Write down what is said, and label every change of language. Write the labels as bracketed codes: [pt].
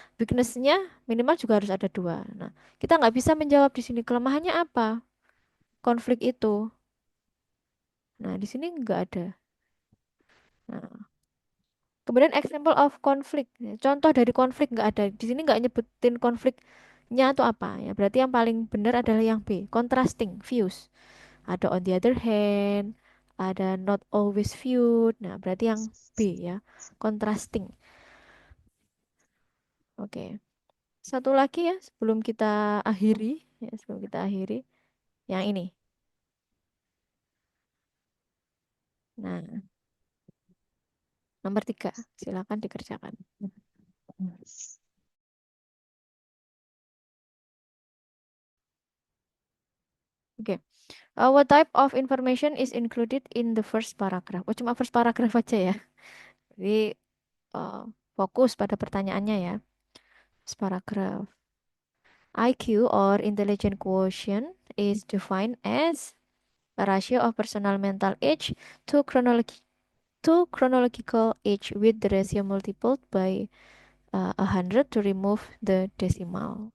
[id] Weaknessnya minimal juga harus ada dua. Nah, kita nggak bisa menjawab di sini kelemahannya apa konflik itu. Nah, di sini nggak ada. Nah, kemudian [en] example of conflict. [id] Contoh dari konflik nggak ada. Di sini nggak nyebutin konfliknya atau apa ya. Berarti yang paling benar adalah yang B, contrasting views. [en] Ada on the other hand, ada not always viewed. [id] Nah, berarti yang B ya, contrasting. Oke. Satu lagi ya sebelum kita akhiri, ya sebelum kita akhiri yang ini. Nah, nomor 3, silakan dikerjakan. Oke. [en] What type of information is included in the first paragraph? [id] Oh, cuma [en] first paragraph [id] aja ya. Jadi fokus pada pertanyaannya ya. [en] First paragraph. IQ or intelligent quotient is defined as a ratio of personal mental age to chronological age with the ratio multiplied by 100 to remove the decimal.